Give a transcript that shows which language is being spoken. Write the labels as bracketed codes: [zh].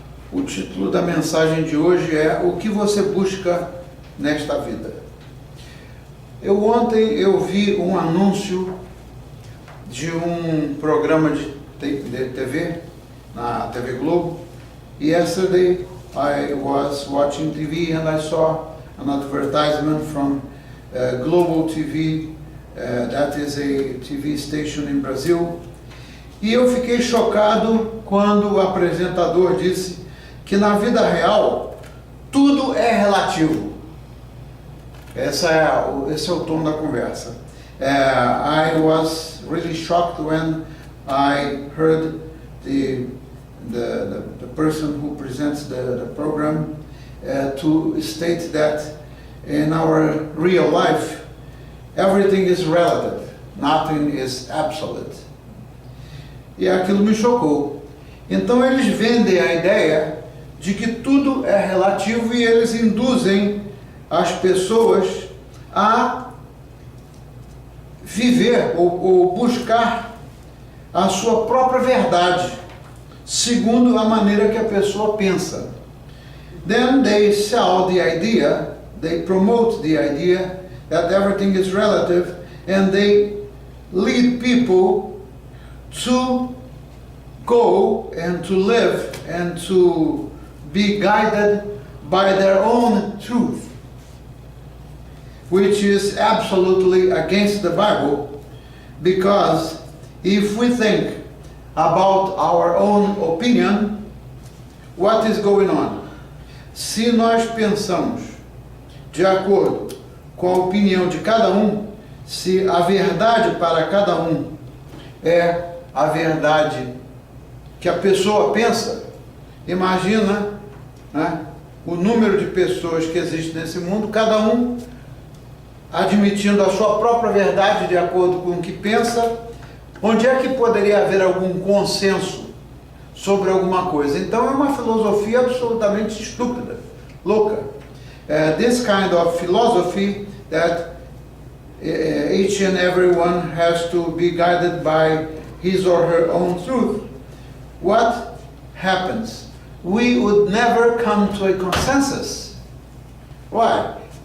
[pt] O título da mensagem de hoje é O que você busca nesta vida? Ontem eu vi um anúncio de um programa de TV, na TV Globo. [en] Yesterday I was watching TV and I saw an advertisement from Global TV, that is a TV station in Brazil. [pt] E eu fiquei chocado quando o apresentador disse que na vida real tudo é relativo. Esse é o tom da conversa. [en] I was really shocked when I heard the person who presents the program to state that in our real life everything is relative, nothing is absolute. [pt] E aquilo me chocou. Então eles vendem a ideia de que tudo é relativo e eles induzem as pessoas a viver ou buscar a sua própria verdade, segundo a maneira que a pessoa pensa. [en] Then they sell the idea, they promote the idea that everything is relative, and they lead people to go and to live and to be guided by their own truth, which is absolutely against the Bible, because if we think about our own opinion, what is going on? [pt] Se nós pensamos de acordo com a opinião de cada um, se a verdade para cada um é a verdade que a pessoa pensa, imagina, né, o número de pessoas que existe nesse mundo, cada um admitindo a sua própria verdade de acordo com o que pensa. Onde é que poderia haver algum consenso sobre alguma coisa? Então é uma filosofia absolutamente estúpida, louca. [en] This kind of philosophy that each and everyone has to be guided by his or her own truth. What happens? We would never come to a consensus. Why?